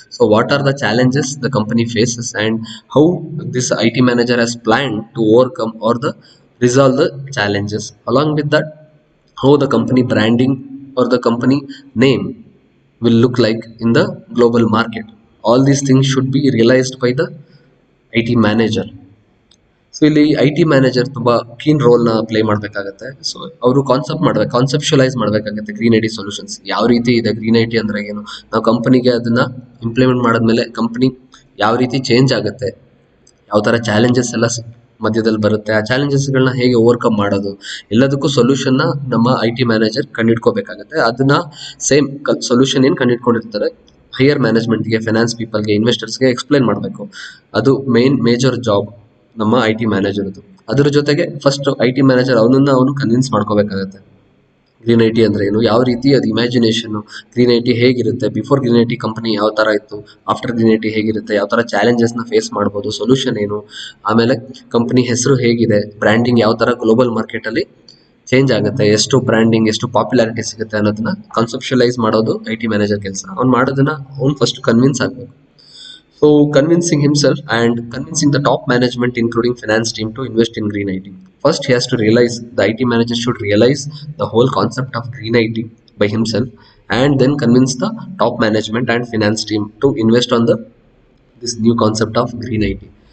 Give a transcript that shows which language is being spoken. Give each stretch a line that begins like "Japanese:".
English: So what are the challenges the company faces and how this IT manager has planned to overcome or the resolve the challenges. Along with that, how the company branding or the company name will look like in the global market. All these things should be realized by the IT manager.
Kannada: So ಇಲ್ಲಿ I T manager ತುಂಬಾ keen roll ನ play ಮಾಡ್ಬೇಕಾಗತ್ತೆ. So ಅವರು ಕಾನ್ಸೆಪ್ಷುಲೈಸ್ ಮಾಡ್ಬೇಕಾಗತ್ತೆ green I T solutions ಯಾವ ರೀತಿ ಇದೆ, green I T ಅಂದ್ರೆ ಏನು, ನಾವು ಕಂಪನಿಗೆ ಅದನ್ನ ಇಂಪ್ಲಿಮೆಂಟ್ ಮಾಡಿದ್ಮೇಲೆ ಕಂಪನಿ ಯಾವ ರೀತಿ ಚೇಂಜ್ ಆಗುತ್ತೆ, ಯಾವ ತರ ಚಾಲೆಂಜಸ್ ಎಲ್ಲ ಮಧ್ಯದಲ್ಲಿ ಬರುತ್ತೆ, ಆ ಚಾಲೆಂಜಸ್ ಗಳನ್ನ ಹೇಗೆ ಓವರ್ಕಮ್ ಮಾಡೋದು, ಎಲ್ಲದಕ್ಕೂ ಸೊಲ್ಯೂಷನ್ ನ ನಮ್ಮ ಐ ಟಿ ಮ್ಯಾನೇಜರ್ ಕಂಡಿಡ್ಕೋಬೇಕಾಗತ್ತೆ. ಅದನ್ನ ಸೇಮ್ ಸೊಲ್ಯೂಷನ್ ಏನ್ ಕಂಡಿಡ್ಕೊಂಡಿರ್ತಾರೆ ಹೈಯರ್ ಮ್ಯಾನೇಜ್ಮೆಂಟ್ಗೆ, ಫೈನಾನ್ಸ್ ಪೀಪಲ್ಗೆ, ಇನ್ವೆಸ್ಟರ್ಸ್ಗೆ ಎಕ್ಸ್ಪ್ಲೈನ್ ಮಾಡಬೇಕು. ಅದು ಮೇಜರ್ ಜಾಬ್ ನಮ್ಮ ಐ ಟಿ ಮ್ಯಾನೇಜರ್ದು. ಅದ್ರ ಜೊತೆಗೆ ಫಸ್ಟ್ ಐ ಟಿ ಮ್ಯಾನೇಜರ್ ಅವನು ಕನ್ವಿನ್ಸ್ ಮಾಡ್ಕೋಬೇಕಾಗತ್ತೆ ಗ್ರೀನ್ ಐ ಟಿ ಅಂದ್ರೆ ಏನು, ಯಾವ ರೀತಿ ಅದು ಇಮ್ಯಾಜಿನೇಷನ್, ಗ್ರೀನ್ ಐ ಟಿ ಹೇಗಿರುತ್ತೆ, before green I T company ಯಾವ ತರ ಇತ್ತು, ಆಫ್ಟರ್ ಗ್ರೀನ್ ಐ ಟಿ ಹೇಗಿರುತ್ತೆ, ಯಾವ ತರ ಚಾಲೆಂಜಸ್ ನ ಫೇಸ್ ಮಾಡ್ಬೋದು, ಸೊಲ್ಯೂಷನ್ ಏನು, ಆಮೇಲೆ ಕಂಪನಿ ಹೆಸರು ಹೇಗಿದೆ, ಬ್ರ್ಯಾಂಡಿಂಗ್ ಯಾವ ತರ ಗ್ಲೋಬಲ್ ಮಾರ್ಕೆಟ್ ಅಲ್ಲಿ ಚೇಂಜ್ ಆಗುತ್ತೆ, ಎಷ್ಟು ಬ್ರ್ಯಾಂಡಿಂಗ್ ಎಷ್ಟು ಪಾಪ್ಯುಲಾರಿಟಿ ಸಿಗುತ್ತೆ ಅನ್ನೋದನ್ನ ಕಾನ್ಸೆಪ್ಷುಲೈಸ್ ಮಾಡೋದು ಐ ಟಿ ಮ್ಯಾನೇಜರ್ ಕೆಲಸ. ಅವ್ನು ಮಾಡೋದನ್ನ ಅವ್ನು ಫಸ್ಟ್ ಕನ್ವಿನ್ಸ್ ಆಗ್ಬೇಕು.
English: So convincing himself and convincing the top management, including finance team, to invest in green IT. First, he has to realize the IT manager should realize the whole concept of green IT by himself, and then convince the top management and finance team to invest on the this new concept of green IT.